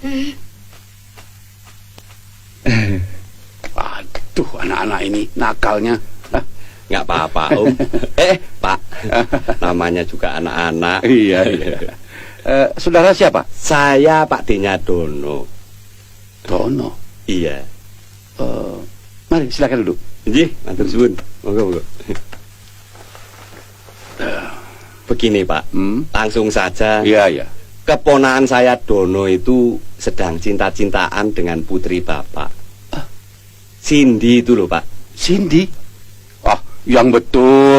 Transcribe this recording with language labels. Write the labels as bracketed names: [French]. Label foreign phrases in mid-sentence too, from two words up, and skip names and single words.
[Indonesian] Waduh, anak-anak ini nakalnya. Nggak apa-apa, Om. Pak, namanya juga anak-anak. Iya. Saudara siapa? Saya Pak D-nya Dono. Dono. Iya. Mari silakan duduk. [Javanese] Nggih, matur suwun. [Indonesian] Monggo. Begini, Pak. Langsung saja. Iya. Keponakan saya Dono itu sedang cinta-cintaan dengan putri Bapak. Cindy itu loh, Pak. Cindy? Ah, yang betul.